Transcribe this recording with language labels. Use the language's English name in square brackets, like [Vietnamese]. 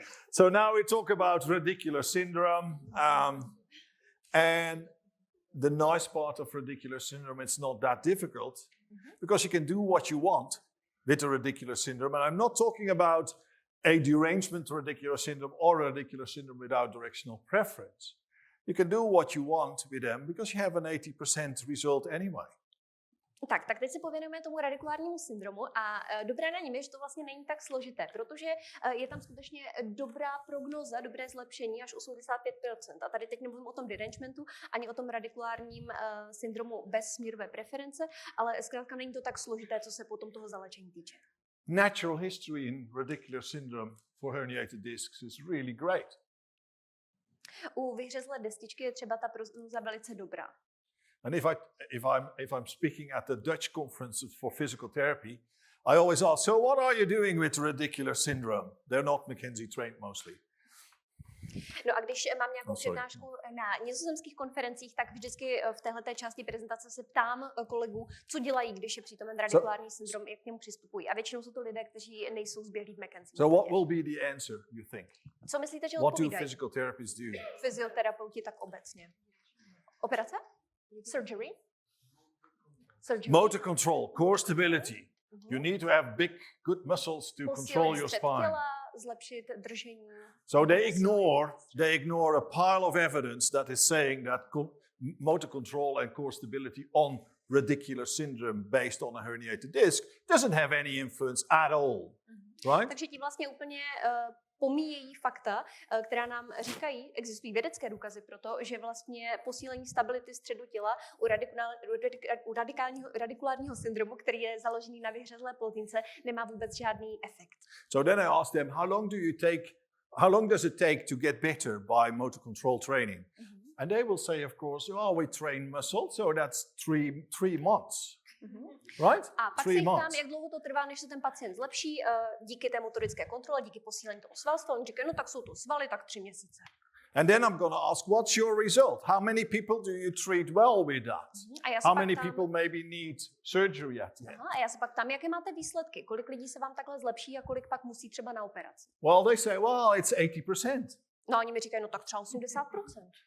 [English] So now we talk about radicular syndrome, and the nice part of radicular syndrome, it's not that difficult because you can do what you want with the radicular syndrome. And I'm not talking about a derangement radicular syndrome or a radicular syndrome without directional preference. You can do what you want with them because you have an 80% result anyway. [Czech] Tak teď si pověnujeme tomu radikulárnímu syndromu a dobré na něm je, že to vlastně není tak složité, protože je tam skutečně dobrá prognoza, dobré zlepšení až 85%. A tady teď nemluvím o tom derangementu, ani o tom radikulárním syndromu bez směrové preference, ale zkrátka není to tak složité, co se potom toho zalečení týče. [English] Natural history in radicular syndrome for herniated discs is really great. [Czech] U vyhřezlé destičky je třeba ta prognoza velice dobrá. [English] And if I'm speaking at the Dutch conference for physical therapy, I always ask, so what are you doing with radicular syndrome? They're not McKenzie trained mostly. [Czech] No a když mám nějakou přednášku na nizozemských konferencích, tak vždycky v téhleté části prezentace se ptám kolegů, co dělají, když je přítomen radikulární syndrom, jak k němu přistupují. A většinou jsou to lidé, kteří nejsou zběhlí v McKenzie. [English] So what will be the answer, you think? [Czech] Co myslíte, že [English] What do [Czech] odpovídají? [English] physical therapists do? [Czech] Fyzioterapeuti tak obecně. Operace? [English] Surgery? Motor control, core stability. You need to have big, good muscles to control your [Czech] střed [English] spine. [Czech] těla, zlepšit držení. [English] So they ignore a pile of evidence that is saying that motor control and core stability on radicular syndrome based on a herniated disc doesn't have any influence at all, right? [Czech] Takže ti vlastně úplně pomíjejí fakta, která nám říkají, existují vědecké důkazy pro to, že vlastně posílení stability středu těla u radikulárního syndromu, který je založený na vyhřezlé plotnice, nemá vůbec žádný efekt. [English] So then I asked them, how long does it take to get better by motor control training? And they will say, of course, we train muscle, so that's three months. Right? [Czech] A pak se jich ptám, jak dlouho to trvá, než se ten pacient zlepší díky té motorické kontrole, díky posílení toho svalstva. Oni říkají, no tak jsou to svaly, tak 3 měsíce. [English] And then I'm going to ask, what's your result? How many people do you treat well with that? How many people maybe need surgery at the end? [Czech] A já se pak ptám, jaké máte výsledky? Kolik lidí se vám takhle zlepší a kolik pak musí třeba na operaci? [English] Well, they say, it's 80%. [Czech] No, oni mi říkají, no tak třeba 80%.